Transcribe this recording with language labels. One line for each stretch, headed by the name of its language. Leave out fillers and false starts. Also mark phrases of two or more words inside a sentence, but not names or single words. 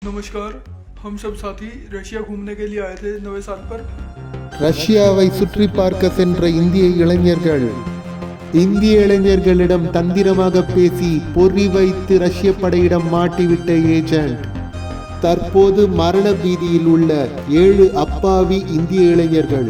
Hindi: नमस्कार। हम सब साथी रशिया घूमने के लिए आए थे नवे साल पर।
Tamil: ரஷ்யாவை சுற்றி பார்க்க சென்ற இந்திய இளைஞர்களிடம் தந்திரமாக பேசி பொறி வைத்து ரஷ்ய படையிடம் மாட்டிவிட்ட ஏஜென்ட் தற்போது மரண பீதியில் உள்ள 7 அப்பாவி இந்திய இளைஞர்கள்.